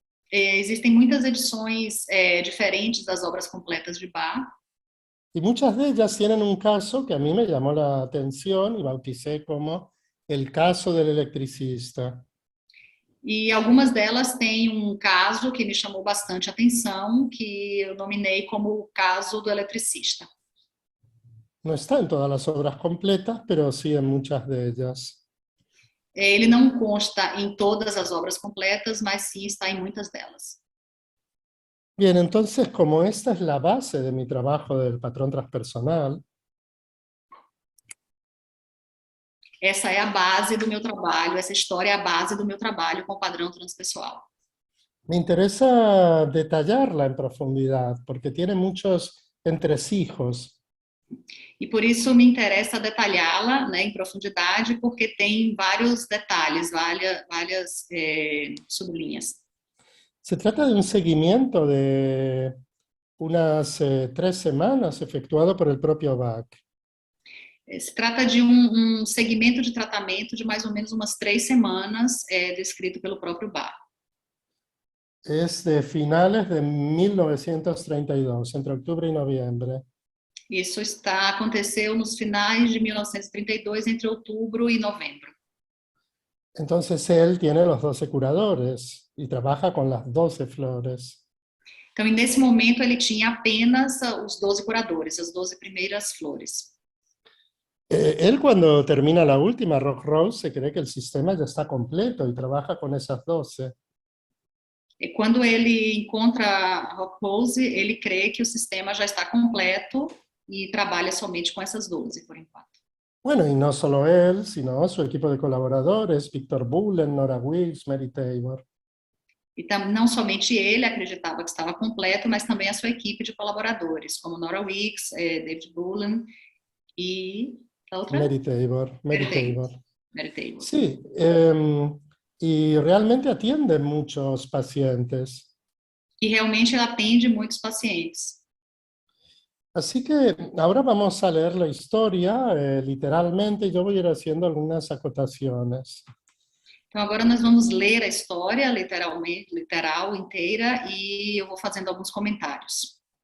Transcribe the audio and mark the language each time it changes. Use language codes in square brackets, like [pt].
[pt] Existem muitas edições diferentes das obras completas de Bach. [es] Y muchas de ellas tienen un caso que a mí me llamó la atención y bauticé como el caso del electricista. [pt] E algumas delas têm um caso que me chamou bastante atenção, que eu nominei como o caso do eletricista. [es] No está en todas las obras completas, pero sí en muchas de ellas. [pt] Ele não consta em todas as obras completas, mas sim está em muitas delas. [es] Bien, entonces, como esta es la base de mi trabajo del patrón transpersonal, [pt] Essa é a base do meu trabalho, essa história é a base do meu trabalho com o padrão transpessoal. [es] me interesa detallarla en profundidad, porque tiene muchos entresijos. [pt] E por isso me interessa detalhá-la, né, em profundidade, porque tem vários detalhes, várias sublinhas. [es] Se trata de un seguimiento de unas 3 semanas efectuado por el propio Bach. [pt] Se trata de um segmento de tratamento de mais ou menos umas 3 semanas, descrito pelo próprio Bach. [es] Es de finales de 1932, entre octubre y noviembre. [pt] Isso aconteceu nos finais de 1932, entre outubro e novembro. [es] Entonces él tiene los 12 curadores y trabaja con las 12 flores. [pt] Então, e nesse momento, ele tinha apenas os 12 curadores, as 12 primeiras flores. [es] Él cuando termina la última, Rock Rose, se cree que el sistema ya está completo y trabaja con esas 12. [pt] E quando ele encontra a Rock Rose, ele crê que o sistema já está completo e trabalha somente com essas 12, por enquanto. [es] Bueno, y no solo él, sino su equipo de colaboradores, Victor Bullen, Nora Wills, Mary Taylor. [pt] E não somente ele acreditava que estava completo, mas também a sua equipe de colaboradores, como Nora Weeks, David Bullen e a outra? [es] Mary Taylor. [pt] Mary Taylor. [es] Sí, y realmente atiende muchos pacientes. [pt] E realmente ela atende muitos pacientes. [es] Así que ahora vamos a leer la historia literalmente y yo voy a ir haciendo algunas acotaciones. [pt] Então agora nós vamos ler a história literal inteira e eu vou fazendo alguns comentários.